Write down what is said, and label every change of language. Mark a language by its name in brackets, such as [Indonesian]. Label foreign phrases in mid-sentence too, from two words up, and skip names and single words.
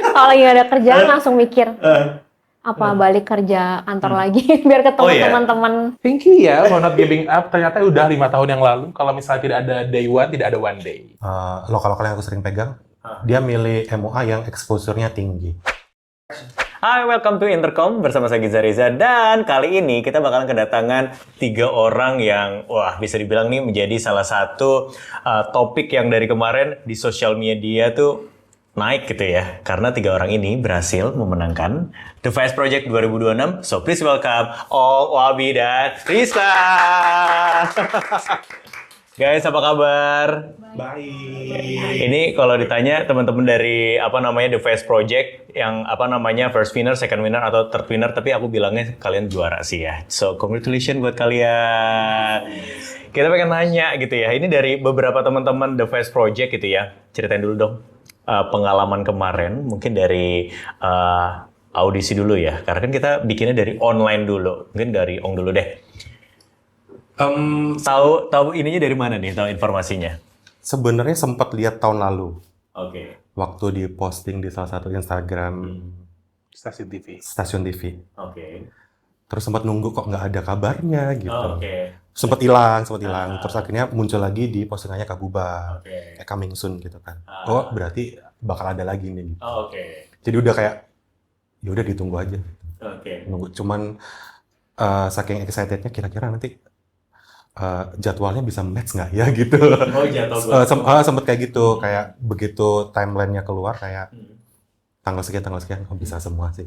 [Indonesian] kalau lagi gak ada kerjaan langsung mikir apa balik kerja kantor lagi biar ketemu teman-teman. [English] Thank you ya for not giving up. [Indonesian] Ternyata udah 5 tahun yang lalu. Kalau misalnya tidak ada [English] day one, [Indonesian] tidak ada [English] one day. [Indonesian] Lokal-lokal yang aku sering pegang, dia milih MUA yang exposure-nya tinggi. Hai, welcome to Intercom bersama saya Giza Reza, dan kali ini kita bakalan kedatangan 3 orang yang bisa dibilang nih menjadi salah satu topik yang dari kemarin di sosial media tuh naik gitu ya, karena 3 orang ini berhasil memenangkan The Vice Project 2026. [English] So please welcome [Indonesian] Om, Wabi, dan Rizka. Guys, apa kabar? Baik. Ini kalau ditanya teman-teman dari The Vice Project yang [English] first winner, second winner [Indonesian] atau [English] third winner, [Indonesian] tapi aku bilangnya kalian juara sih ya. [English] So congratulations [Indonesian] buat kalian. Kita pengen nanya gitu ya. Ini dari beberapa teman-teman The Vice Project gitu ya. Ceritain dulu dong pengalaman kemarin, mungkin dari audisi dulu ya. Karena kan kita bikinnya dari online dulu. Mungkin dari Ong dulu deh. Tahu ininya dari mana nih? Tahu informasinya? Sebenarnya sempat lihat tahun lalu. Oke. Waktu di posting di salah satu Instagram stasiun TV. Oke. Terus sempat nunggu kok nggak ada kabarnya gitu. Oke. Sempat hilang. Terus akhirnya muncul lagi di postingannya Kak Buba. Kayak [English] coming soon [Indonesian] gitu kan. Oh, berarti bakal ada lagi nih gitu. Oke. Jadi udah kayak ya udah ditunggu aja. Oke. Nunggu, cuman saking excitednya kira-kira nanti jadwalnya bisa match nggak ya gitu. Oh, jadwal. Sempet kayak gitu, kayak begitu timelinenya keluar kayak tanggal sekian, oh bisa semua sih.